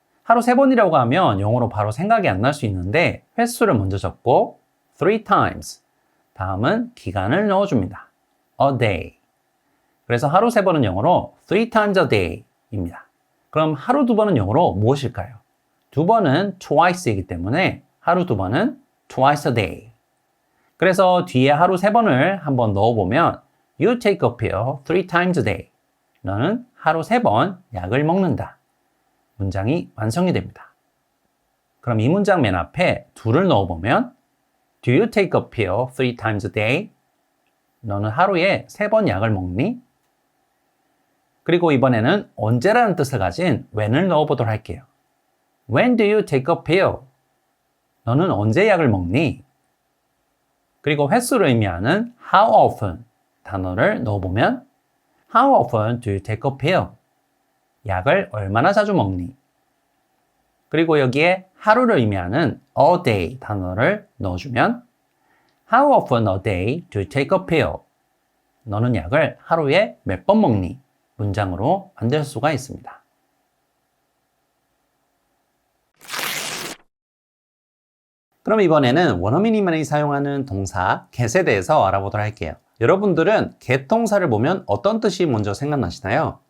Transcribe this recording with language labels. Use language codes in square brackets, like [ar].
[ko] 하루 3번이라고 하면 영어로 바로 생각이 안 날 수 있는데 횟수를 먼저 적고 3 times. 다음은 기간을 넣어줍니다. A day. 그래서 하루 3번은 영어로 [en] 3 times a day [ko] 입니다. 그럼 하루 2번은 영어로 무엇일까요? 2번은 twice이기 때문에 하루 2번은 twice a day. 그래서 뒤에 하루 3번을 한번 넣어보면 [en] You take a pill 3 times a day. [ko] 너는 하루 3번 약을 먹는다. 문장이 완성이 됩니다. 그럼 이 문장 맨 앞에 do를 넣어보면 [en] Do you take a pill 3 times a day? [ko] 너는 하루에 3번 약을 먹니? 그리고 이번에는 언제라는 뜻을 가진 when을 넣어보도록 할게요. [en] When do you take a pill? [ko] 너는 언제 약을 먹니? 그리고 횟수를 의미하는 how often 단어를 넣어보면 [en] How often do you take a pill? [ko] 약을 얼마나 자주 먹니? 그리고 여기에 하루를 의미하는 a day 단어를 넣어주면 [en] How often a day do you take a pill? [ko] 너는 약을 하루에 몇 번 먹니? 문장으로 만들 수가 있습니다. 그럼 이번에는 원어민이만이 사용하는 동사 get에 대해서 알아보도록 할게요. 여러분들은 get 동사를 보면 어떤 뜻이 먼저 생각나시나요?